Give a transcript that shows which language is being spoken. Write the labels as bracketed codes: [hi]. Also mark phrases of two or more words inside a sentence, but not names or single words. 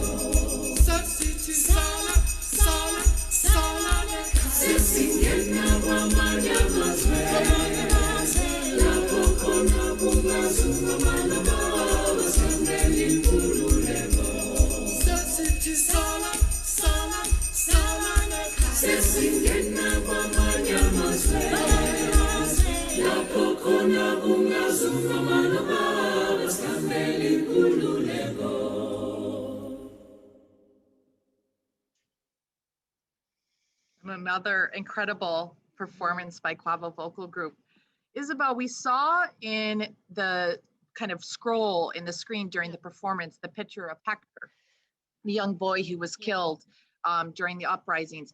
[nd] Sasithi sala sesingena kwamanye amazwe lapho khona kungazuma manobaba sanele inkululeko. Sasithi sala sesingena kwamanye amazwe lapho khona kungazuma manobaba sanele inkululeko. [en] Another incredible performance by Quava Vocal Group. Isabelle, we saw in the kind of scroll in the screen during the performance the picture of Hector, the young boy who was killed during the uprisings.